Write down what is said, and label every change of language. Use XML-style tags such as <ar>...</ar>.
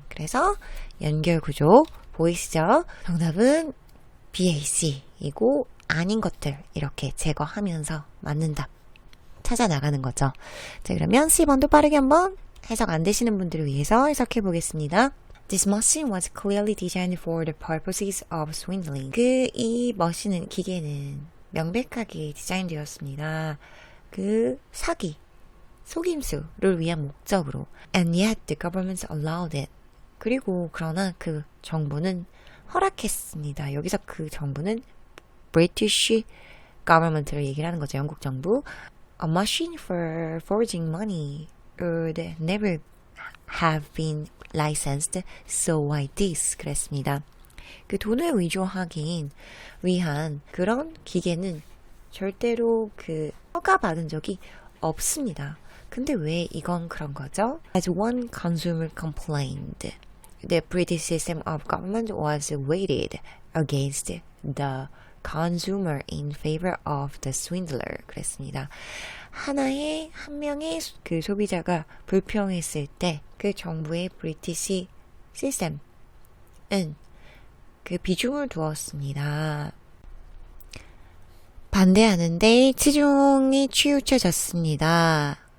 <ko>그래서 연결 구조 보이시죠? 정답은 BAC이고 아닌 것들 이렇게 제거하면서 맞는 답 찾아 나가는 거죠. 자, 그러면 C번도 빠르게 한번 해석 안 되시는 분들을 위해서 해석해 보겠습니다.</ko> <en>This machine was clearly designed for the purposes of swindling.</en> <ko>이 머신은 기계는 명백하게 디자인되었습니다. 그 사기, 속임수를 위한 목적으로.</ko> <en>And yet the government allowed it.</en> <ko>그리고 그러나 그 정부는 허락했습니다. 여기서 그 정부는 British government를 얘기를 하는 거죠. 영국 정부.</ko> <en>A machine for forging money would never have been licensed, so why this?</en> <ko>그랬습니다. 그 돈을 위조하기 위한 그런 기계는 절대로 그 허가받은 적이 없습니다. 근데 왜 이건 그런 거죠?</ko> <en>As one consumer complained, the British system of government was weighted against the consumer in favor of the swindler.</en> <ko>그랬습니다. 한 명의 그 소비자가 불평했을 때 그 정부의 브리티시 시스템은 그 비중을 두었습니다. 반대하는데 치중이 치우쳐졌습니다.</ko>